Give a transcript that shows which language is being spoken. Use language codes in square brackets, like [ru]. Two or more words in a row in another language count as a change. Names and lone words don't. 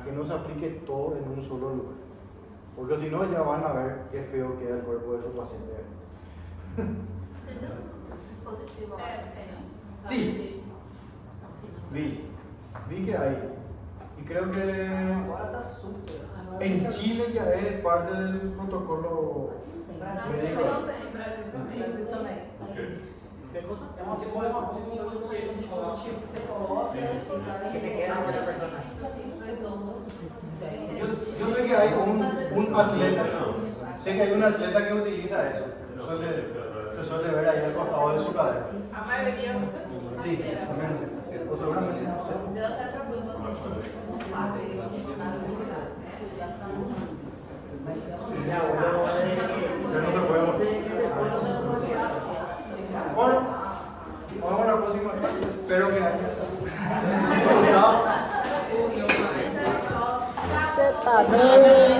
[es] Que no se aplique todo en un solo lugar. Porque si no, ya van a ver qué feo queda el cuerpo de su paciente. ¿Tienes un dispositivo Sí, vi que hay. Y creo que [pt] Agora está super. [es] en Chile ya es parte del protocolo [pt] Brasil [es] médico. [pt] também. Brasil também. [es] Que cosa? [pt] É uma um dispositivo que você coloca [es] Yo sé que hay un atleta, sé que hay un atleta que utiliza eso. Se suele ver ahí al costado de su cadera. [pt] A maioria usa. [es] Sí, o seguramente no sé. [pt] Deu até problema com [es] Ya no se puede mover. Bueno, vamos a la próxima. Espero que haya disfrutado. [pt] Você tá doido?